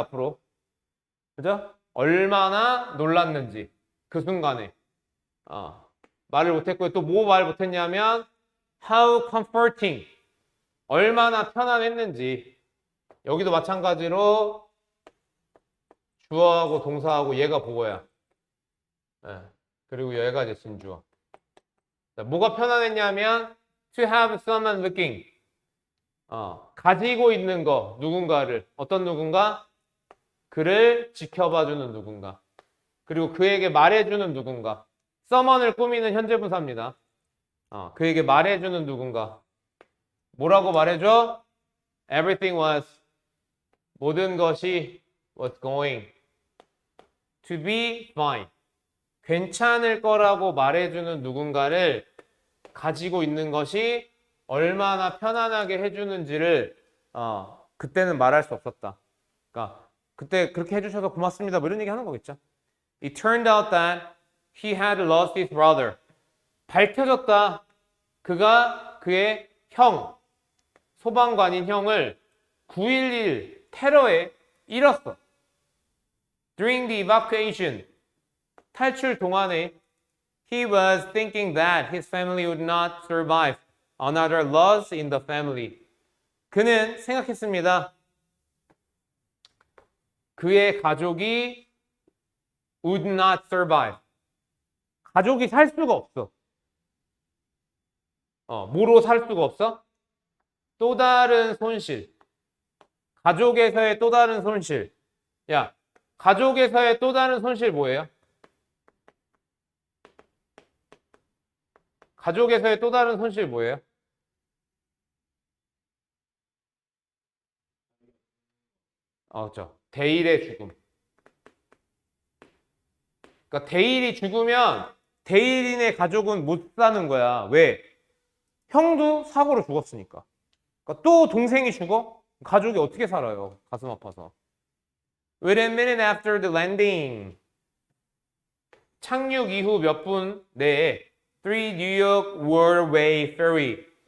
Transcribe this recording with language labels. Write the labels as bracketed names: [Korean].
[Korean] 앞으로. 그죠? 얼마나 놀랐는지. 그 순간에. 말을 못했고요. 또 뭐 말 못했냐면 [English] how comforting. [Korean] 얼마나 편안했는지. 여기도 마찬가지로 주어하고 동사하고 얘가 보고야. 그리고 얘가 이제 진주어. 자, 뭐가 편안했냐면 [English] to have someone looking. [Korean] 가지고 있는 거 누군가를 어떤 누군가 그를 지켜봐주는 누군가 그리고 그에게 말해주는 누군가 someone을 꾸미는 현재분사입니다. 그에게 말해주는 누군가 뭐라고 말해줘? [English] Everything was [Korean] 모든 것이 [English] was going to be fine [Korean] 괜찮을 거라고 말해주는 누군가를 가지고 있는 것이 얼마나 편안하게 해주는지를 그때는 말할 수 없었다. 그러니까 그때 그렇게 해주셔서 고맙습니다. 뭐 이런 얘기 하는 거겠죠. [English] It turned out that he had lost his brother. [Korean] 밝혀졌다. 그가 그의 형, 소방관인 형을 9.11 테러에 잃었어. [English] During the evacuation, [Korean] 탈출 동안에 [English] he was thinking that his family would not survive another loss in the family. [Korean] 그는 생각했습니다. 그의 가족이 would not survive. 가족이 살 수가 없어. 뭐로 살 수가 없어? 또 다른 손실. 가족에서의 또 다른 손실. 야, 가족에서의 또 다른 손실 뭐예요? 가족에서의 또 다른 손실 뭐예요? 그렇죠. 데일의 죽음. 그러니까 데일이 죽으면 데일인의 가족은 못 사는 거야. 왜? 형도 사고로 죽었으니까. 그러니까 또 동생이 죽어? 가족이 어떻게 살아요? 가슴 아파서. [English] Within a minute after the landing. [Korean] 착륙 이후 몇 분 내에 [English] Three New York Worldway Ferry.